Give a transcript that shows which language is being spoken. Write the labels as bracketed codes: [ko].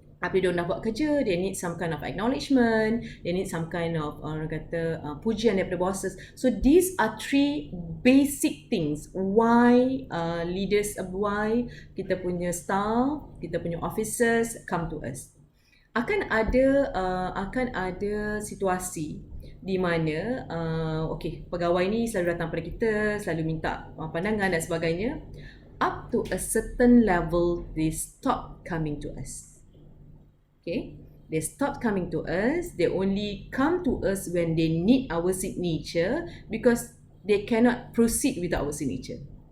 [ms] Apabila dia nak buat kerja, [en] they need some kind of acknowledgement, they need some kind of [ms] orang kata pujian daripada [en] bosses. So these are three basic things why leaders, why kita punya staff, kita punya officers come to us. [ms] Akan ada situasi di mana okay, pegawai ni selalu datang pada kita, selalu minta pandangan dan sebagainya. [en] Up to a certain level, they stop coming to us. Okay, they stop coming to us. They only come to us when they need our signature because they cannot proceed without our signature.